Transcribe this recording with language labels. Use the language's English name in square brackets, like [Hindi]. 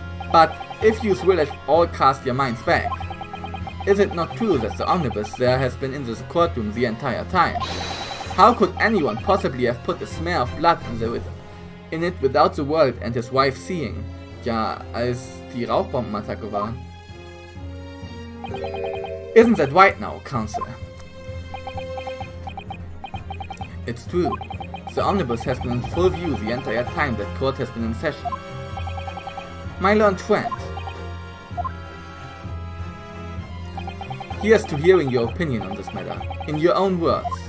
[English] But if you will at all cast your minds back, is it not true that the omnibus there has been in this courtroom the entire time? How could anyone possibly have put a smear of blood in it without the world and his wife seeing? [German] Ja, als die Rauchbombenattacke war. [English] Isn't that right now, counsel? It's true. The omnibus has been in full view the entire time that court has been in session. My learned friend, here's to hearing your opinion on this matter, in your own words.